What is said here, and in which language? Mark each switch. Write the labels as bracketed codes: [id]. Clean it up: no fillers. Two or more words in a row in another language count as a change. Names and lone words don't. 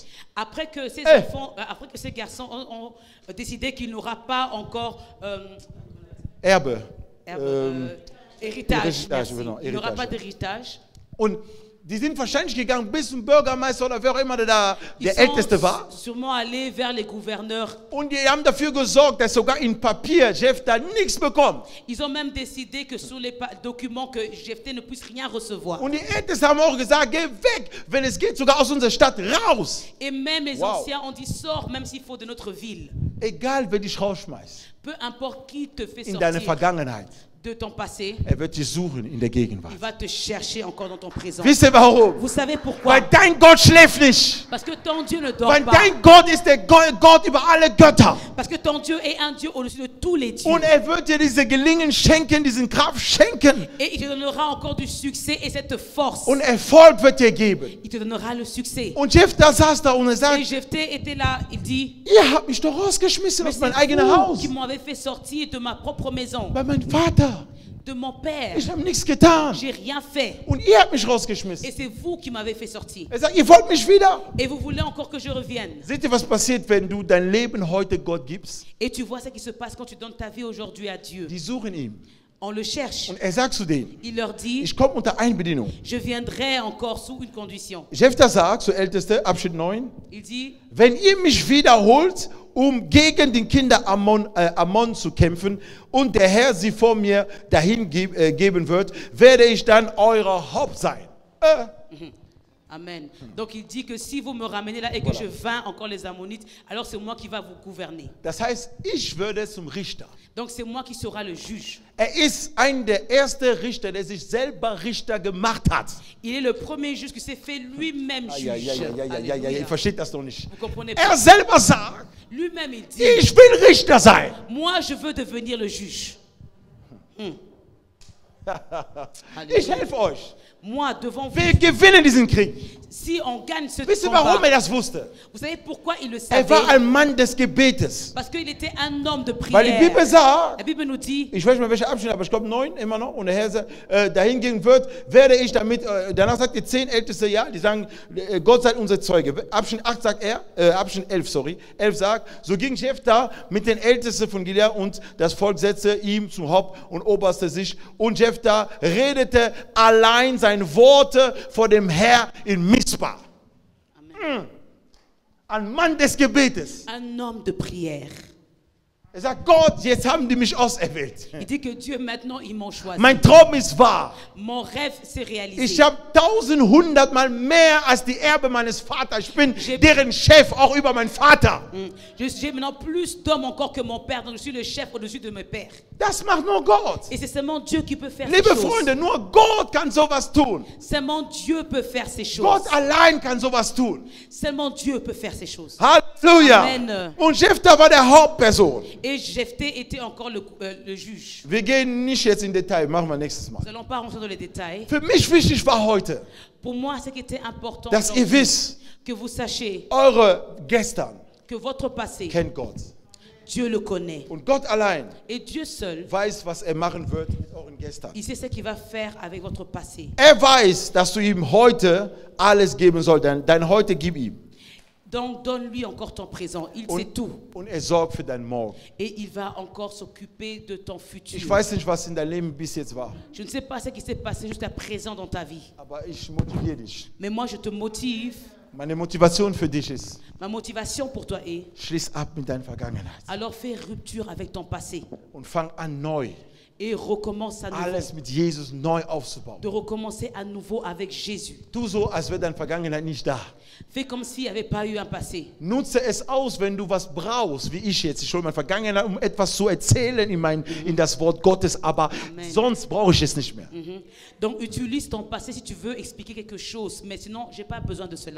[fr] Après que ces Hey. enfants, après que ces garçons ont décidé qu'il n'aura pas encore [de] Erbe. [fr] héritage, Héritage, merci. [de] genau, [fr] Il n'aura Héritage. pas d'héritage. [de] Und die sind wahrscheinlich gegangen bis zum Bürgermeister oder wer auch immer der [fr] Ils [de] Älteste [fr] sont [de] war. [fr] sûrement allés vers les gouverneurs. [de] Und die haben dafür gesorgt, dass sogar in Papier Jephthah nichts bekommt. [fr] Ils ont même décidé que sur les documents que Jephthé ne puisse rien recevoir. [de] Und die Ältesten haben auch gesagt, geh weg, wenn es geht, sogar aus unserer Stadt raus. [fr] Et même les Wow. anciens ont dit sors, même s'il faut de notre ville. [de] Egal, wer dich rausschmeißt [fr] Peu importe qui te fait [de] in deine [fr] sortir [de] Vergangenheit, [fr] de ton passé, [de] wird dich suchen in der Gegenwart. [fr] il va te chercher encore dans ton présent. [de] Wisst ihr warum? [fr] Vous savez pourquoi? [de] Weil dein Gott schläft nicht. [fr] Parce que ton Dieu ne dort [de] Weil [fr] pas. [de] dein Gott ist der Gott über alle Götter. [fr] Parce que ton Dieu est un Dieu au-dessus de tous les dieux. [de] Und wird dir diese Gelingen schenken, diesen Kraft schenken. [fr] Et il te donnera encore du succès et cette force. [de] Und Erfolg wird dir geben. [fr] Il te donnera le succès. [de] Und Jephthah saß da und [fr] Et [de] sagt, [fr] Jephthé était là, il dit, [de] ihr habt mich doch rausgeschmissen [fr] mais [de] aus [fr] c'est [de] meinem eigenen [fr] vous [de] Haus. [fr] qui m'avez fait sortir de ma propre maison, [de] Bei meinem Vater. [fr] de mon père. [de] Ich habe nichts getan. [fr] J'ai rien fait. [de] Und ihr habt mich [fr] Et [de] rausgeschmissen. [fr] c'est vous qui m'avez fait sortir. [de] Er sagt, ihr wollt mich wieder. [fr] Et vous voulez encore que je revienne. [de] Seht ihr, was passiert, wenn du dein Leben heute Gott gibst? [fr] Et tu vois ce qui se passe quand tu donnes ta vie aujourd'hui à Dieu. [de] Die suchen ihn. [fr] On le cherche. [de] Und sagt zu denen, [fr] Il leur dit, [de] ich komme unter Einbedingung. [fr] je viendrai encore sous une condition. [de] Jephthah sagt, zur Älteste, Abschnitt 9, [fr] Il dit, [de] wenn ihr mich wiederholt, um gegen den Kinder Ammon zu kämpfen und der Herr sie vor mir dahin geben wird, werde ich dann euer Haupt sein. Amen. [fr] Donc il dit que si vous me ramenez là et que je vainc encore les Ammonites, alors c'est moi qui va vous gouverner. [de] Das heißt, ich würde zum Richter. [fr] Donc c'est moi qui sera le juge. [de] Ist ein der erste Richter, der sich selber Richter gemacht hat. [fr] Il est le premier juge qui s'est fait lui-même juge. Alléluia. [de] Ihr versteht das doch nicht. [fr] Vous comprenez pas? [de] Selber sagt, [fr] Lui-même il dit, [de] ich will Richter sein. [fr] moi je veux devenir le juge. [de] Ich helfe euch. [fr] Moi devant vous, [de] Wir gewinnen diesen Krieg. [fr] si on gagne ce [de] Wisst ihr, warum [fr] combat, [de] das wusste? [fr] vous savez pourquoi il le [de] War [fr] savait? [de] ein Mann des Gebetes. [fr] Parce qu'il était un homme de [de] Weil die Bibel [fr] prière. [de] sagt, [fr] La Bible nous dit, [de] ich weiß nicht mehr welcher Abschnitt, aber ich glaube 9 immer noch. Und der Herr sagt, dahin gehen wird, werde ich damit, danach sagt die 10 Älteste, ja, die sagen, Gott sei unser Zeuge. Abschnitt 8 sagt Abschnitt 11, sorry. 11 sagt, so ging Jephthah mit den Ältesten von Gilead und das Volk setzte ihm zum Haupt und oberste sich. Und Jephthah redete allein seine Worte vor dem Herr in Mispa. Ein Mann des Gebetes. [fr] un homme de prière. [de] Er sagt, Gott, jetzt haben die mich auserwählt. [fr] Il dit que Dieu maintenant ils m'ont choisi. [de] Mein Traum ist wahr. [fr] Mon rêve s'est réalisé. [de] Ich habe 1100 Mal mehr als die Erbe meines Vaters. Ich bin deren Chef, auch über meinen Vater. [fr] J'ai maintenant plus d'hommes encore que mon père, donc je suis le chef au-dessus de mes pères. [de] Das macht nur Gott. [fr] Et c'est seulement Dieu qui peut faire ces [de] Liebe [fr] choses. [de] Freunde, nur Gott kann sowas tun. [fr] Seulement Dieu peut faire ces choses. [de] Gott allein kann sowas tun. [fr] Seulement Dieu peut faire ces choses. [de] Halleluja. Amen. Und Jephthah war der Hauptperson. [fr] Et Jephthé était encore le juge. [de] Wir gehen nicht jetzt in Detail, machen wir nächstes Mal. [fr] Nous n'allons pas rentrer dans les détails. [de] Für mich wichtig war heute, [fr] Pour moi, ce qui était important, [de] dass ihr wisst, [fr] que vous sachiez [de] eure Gestern [fr] que votre passé, [de] kennt Gott. [fr] Dieu le connaît. [de] Und Gott allein [fr] Et Dieu seul, [de] weiß, was machen wird mit euren Gestern. [fr] il sait ce qu'il va faire avec votre passé. [de] Weiß, dass du ihm heute alles geben sollst. Dein Heute gib ihm. [fr] Donc donne-lui encore ton présent. Il sait tout. [de] Und sorgt für dein Morgen. [fr] Et il va encore s'occuper de ton futur. [de] Ich weiß nicht, was in deinem Leben bis jetzt war. [fr] Je ne sais pas ce qui s'est passé jusqu'à présent dans ta vie. [de] Aber ich motiviere dich. [fr] Mais moi, je te motive. [de] Meine Motivation für dich ist, [fr] Ma motivation pour toi est, [de] schließ ab mit deiner Vergangenheit [fr] alors fais rupture avec ton passé. [de] und fang an neu. [fr] Et recommence à nouveau. [de] alles mit Jesus neu aufzubauen. [fr] De recommencer à nouveau avec Jésus. [de] Tu so, als wäre deine Vergangenheit nicht da. [fr] Fais comme s'il n'y avait pas eu un passé. [de] Nutze es aus, wenn du was brauchst, wie ich jetzt. Ich hole meine Vergangenheit, um etwas zu erzählen in das Wort Gottes, aber Amen. sonst brauche ich es nicht mehr. [fr] Donc utilise ton passé si tu veux expliquer quelque chose. Mais sinon, je n'ai pas besoin de cela.